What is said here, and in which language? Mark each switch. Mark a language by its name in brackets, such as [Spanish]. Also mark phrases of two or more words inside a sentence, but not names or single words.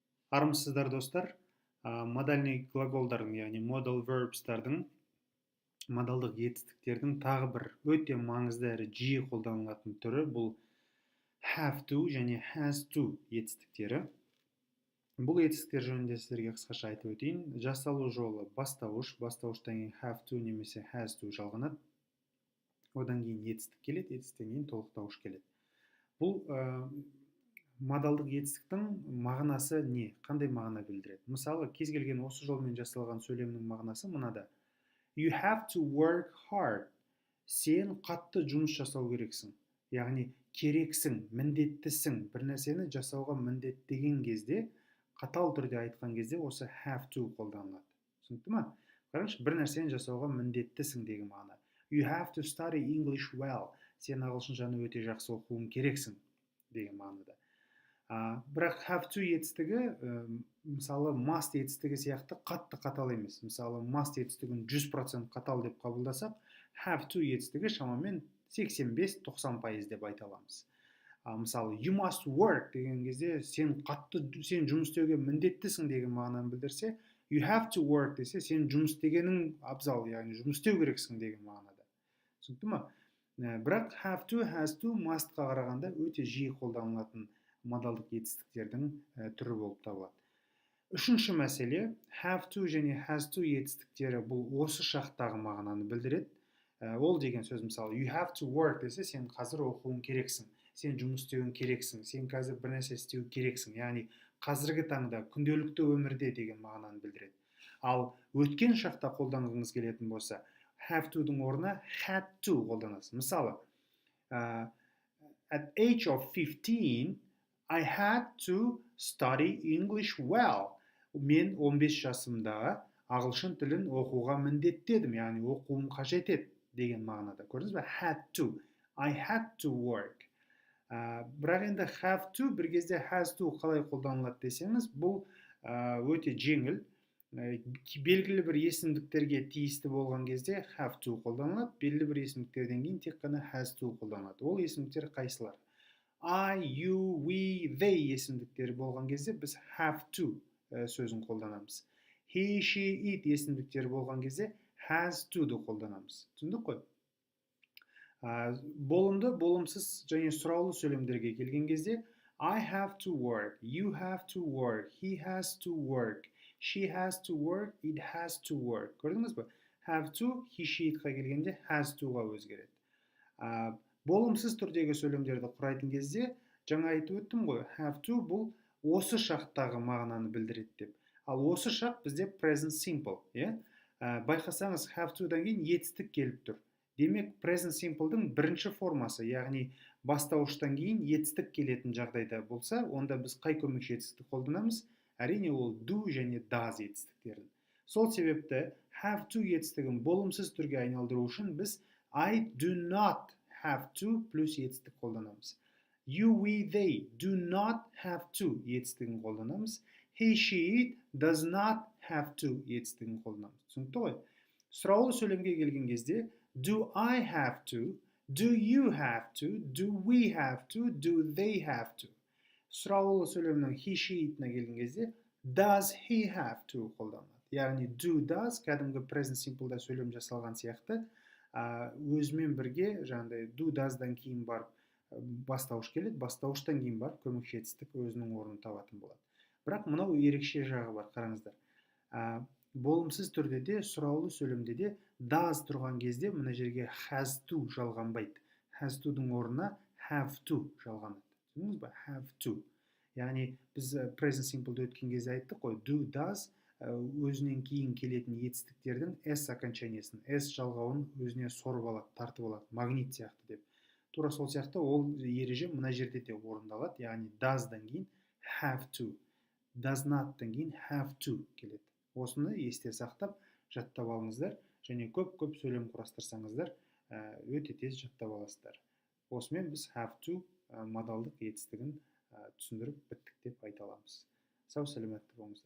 [Kazakh] Армысыздар достар. Модальный глаголдардың, яғни modal verbstардың, модалдық етістіктердің тағы бір өте маңызды әрі жиі қолданылатын түрі бұл [English] have to [Kazakh] және [English] has to [Kazakh] етістіктері. Бұл етістіктер жөнінде сіздерге қысқаша айтып өтейін. Жасалу жолы бастауыш, бастауыштан кейін [English] have to [Kazakh] немесе [English] has to [Kazakh] жалғанады. Одан кейін етістік келеді, етістіктен кейін толықтауыш келеді. Бұл модалдық етістіктің мағынасы не? Қандай мағына білдіреді? Мысалы, кез келген осы жолмен жасалған сөйлемнің мағынасы мынада. [English] You have to work hard. [Kazakh] Сен қатты жұмыс жасау керексің. Яғни керексің, міндеттісің. Бір нәрсені жасауға міндеттеген кезде, қатал түрде айтқан кезде осы [English] have to [Kazakh] қолданылады. Түсінікті ме? Қараңызшы, бір нәрсені жасауға міндеттісің деген мағына. [English] You have to study English well. [Kazakh] Сен ағылшыншаны өте жақсы оқуың керексің деген мағынада. Бірақ [English] have to [Kazakh] етістігі, мысалы, must етістігі сияқты қатты қатал емес. Мысалы, must етістігін 100% қатал деп қабылдасақ, [English] have to [Kazakh] етістігі шамамен 85-90% деп айта аламыз. Мысалы, [English] you must work [Kazakh] деген кезде сен жұмыс істеуге міндеттісің деген мағынаны білдірсе, [English] you have to work [Kazakh] десе сен жұмыс істегенің абзал, яғни жұмыс істеу керексің деген мағынада. Түсінікті ме? Бірақ [English] have to, has to, [Kazakh] must-қа қарағанда өте жиі қолданылатын модалдық етістіктердің түрі болып табылады. Үшінші мәселе, [English] have to [Kazakh] және [English] has to [Kazakh] етістіктері бұл осы шақтағы мағынаны білдіреді. Ол деген сөз, мысалы, [English] you have to work [Kazakh] десе сен қазір оқуың керексің, сен жұмыс істеуің керексің, сен қазір бір нәрсе істеу керексің, яғни қазіргі таңда күнделікті өмірде деген мағынаны білдіреді. Ал өткен шақта қолданғыңыз келетін болса, [English] have to- [Kazakh] дың орнына [English] had to [Kazakh] қолданасыз. Мысалы, [English] at age of 15, I had to study English well. [Kazakh] Мен 15 жасымда ағылшын тілін оқуға міндеттедім, яғни оқуым қажет еді деген мағынада. Көрдіңіз бе? [English] Had to. I had to work. [Kazakh] Бірақ енді [English] have to [Kazakh] бір кезде [English] has to [Kazakh] қалай қолданылады десеңіз, бұл өте жеңіл. Белгілі бір есімдіктерге тиісті болған кезде [English] have to [Kazakh] қолданылады, белгілі бір есімдіктерден кейін тек қана [English] has to [Kazakh] қолданылады. Ол есімдіктер қайсылар? [English] I, you, we, they [Kazakh] есімдіктері болған кезде біз [English] have to [Kazakh] сөзін қолданамыз. [English] He, she, it [Kazakh] есімдіктері болған кезде [English] has to- [Kazakh] ды қолданамыз. Түсіндік қой? Болымды, болымсыз және сұраулы сөйлемдерге келген кезде [English] I have to work, you have to work, he has to work, she has to work, it has to work. [Kazakh] Көрдіңіз бе? [English] Have to, he, she, [Kazakh] it-қа келгенде [English] has to- [Kazakh] ға өзгереді. Болымсыз түрдегі сөйлемдерді құрайтын кезде, жаңа айтып өттім ғой, [English] have to [Kazakh] бұл осы шақтағы мағынаны білдіреді деп. Ал осы шақ бізде [English] present simple. [Kazakh] Байқасаңыз, [English] have to- [Kazakh] дан кейін етістік келіп тұр. Демек, [English] present simple- [Kazakh] дың бірінші формасы, яғни бастауыштан кейін етістік келетін жағдайда болса, онда біз қай көмекші етістікті қолданамыз? Әрине ол do және does етістіктерін. Сол себепті [English] have to [Kazakh] етістігін болымсыз түрге айналдыру үшін біз [English] I do not have to [Kazakh] плюс етістік қолданамыз. [English] You, we, they do not have to [Kazakh] етістігін қолданамыз. [English] He, she, it does not have to [Kazakh] етістігін қолданамыз. Түсінікті ғой? Сұраулы сөйлемге келген кезде [English] do I have to, do you have to, do we have to, do they have to. [Kazakh] Сұраулы сөйлемнің he, she, it-на келген кезде [English] does he have to [Kazakh] қолданылады. Яғни [English] do, does [Kazakh] кәдімгі [English] present simple- [Kazakh] да сөйлем жасалған сияқты өзімен бірге жаңағыдай [English] do, does- [Kazakh] дан кейін барып бастауыш келеді, бастауыштан кейін барып көмекші етістік өзінің орнын табатын болады. Бірақ мынау ерекше жағы бар, қараңыздар. Болымсыз түрде де, сұраулы сөйлемде де does тұрған кезде мына жерге [English] has to [Kazakh] жалғанбайды. [English] Has to- [Kazakh] дың орнына [English] have to [Kazakh] жалғанады. Түсіндіңіз бе? [English] Have to. [Kazakh] Яғни біз [English] present simple- [Kazakh] ды өткен кезде айттық қой, [English] do, does [Kazakh] өзінен кейін келетін етістіктердің s окончаниясын, s жалғауын өзіне сорып алады, тартып алады, магнит сияқты деп. Тура сол сияқты ол ереже мына жерде де орындалады, яғни does-дан кейін [English] have to, does not- [Kazakh] тан кейін [English] have to [Kazakh] келеді. Осыны есте сақтап, жаттап алыңыздар, және көп сөйлем құрастырсаңыздар, өте тез жаттап аласыздар. Осымен біз [English] have to [Kazakh] модалдық етістігін түсіндіріп біттік деп айта аламыз. Сау, сәлеметті болыңыздар.